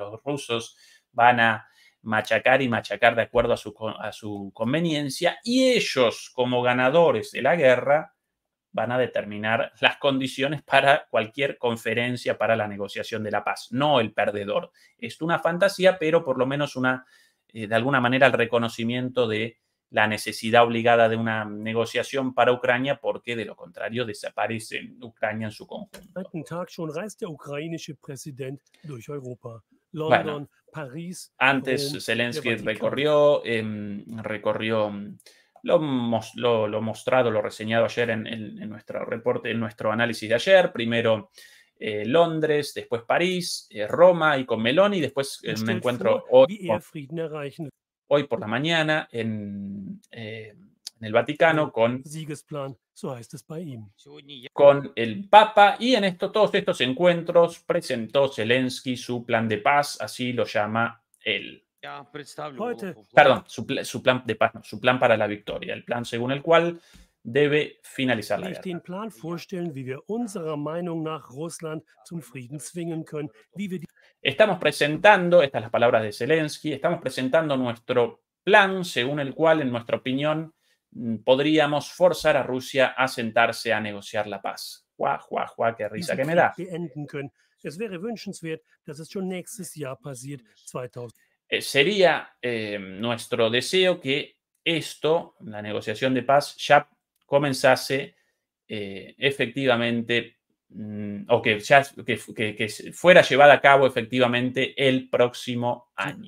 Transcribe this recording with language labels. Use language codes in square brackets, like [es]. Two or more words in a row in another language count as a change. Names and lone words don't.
[es] Los rusos van a machacar y machacar de acuerdo a su conveniencia, y ellos, como ganadores de la guerra, van a determinar las condiciones para cualquier conferencia para la negociación de la paz, no el perdedor. Es una fantasía, pero por lo menos de alguna manera el reconocimiento de la necesidad obligada de una negociación para Ucrania, porque de lo contrario desaparece Ucrania en su conjunto. [de] Am Tag schon reist der ukrainische Präsident durch Europa. [es] Bueno, [de] London, París, [es] antes [de] Rom, [es] Zelensky [de] der Vatikan. [es] recorrió lo mostrado, lo reseñado ayer en nuestro reporte, en nuestro análisis de ayer. Primero Londres, después París, Roma y con Meloni, después [de] Und [es] un [de] stellt [es] encuentro [de] vor, wie er Frieden erreichen [es] hoy por la mañana en el Vaticano [de] will. [es] con [de] Siegesplan, so heißt es bei ihm. [es] el Papa, y en todos estos encuentros presentó Zelensky su plan de paz, así lo llama él. [de] Heute [es] Perdón, su plan de paz, no, su plan para la victoria, el plan según el cual debe finalizar la [de] will ich [es] guerra. [de] den Plan vorstellen, wie wir unserer Meinung nach Russland zum Frieden zwingen können, wie wir die [es] Estamos presentando, estas las palabras de Zelensky, estamos presentando nuestro plan según el cual, en nuestra opinión, podríamos forzar a Rusia a sentarse a negociar la paz. Qué risa [de] diesen [es] que me [de] Krieg [es] da. [de] beenden können. Es wäre wünschenswert, dass es schon nächstes Jahr passiert, 2000. [es] Sería nuestro deseo que esto, la negociación de paz, ya comenzase efectivamente, o que fuera llevada a cabo efectivamente el próximo año.